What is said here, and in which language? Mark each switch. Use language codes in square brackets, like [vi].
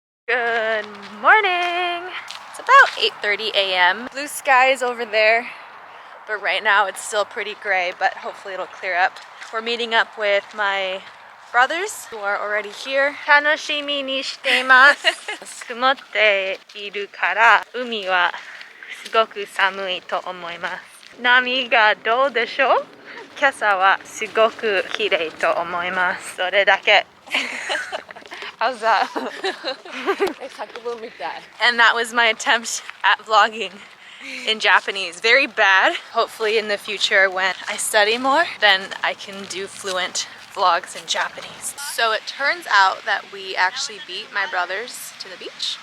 [en] Good morning. It's about 8:30 a.m. Blue sky is over there, but right now it's still pretty gray, but hopefully it'll clear up. We're meeting up with my brothers who are already here. [ja] 楽しみにしています。曇っているから海はすごく寒いと思います。波がどうでしょう？今朝はすごく綺麗と思います。それだけ。 [en] How's that? And that was my attempt at vlogging in Japanese. Very bad. Hopefully in the future when I study more, then I can do fluent vlogs in Japanese. So it turns out that we actually beat my brothers to the beach.